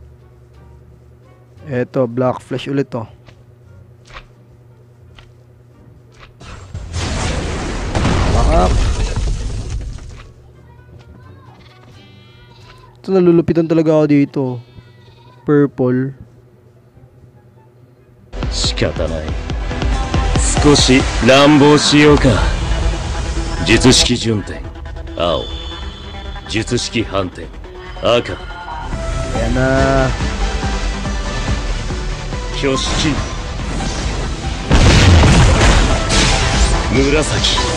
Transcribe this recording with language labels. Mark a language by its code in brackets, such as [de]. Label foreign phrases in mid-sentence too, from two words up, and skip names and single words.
[tl] Eto, [en] black flash [tl] ulit to. Bakak. Ito, nalulupitan talaga ako dito. Purple. [ja] 仕方ない少し乱暴しようか術式順転青術式反転赤 [tl] Ayan na. [ja] 挙式紫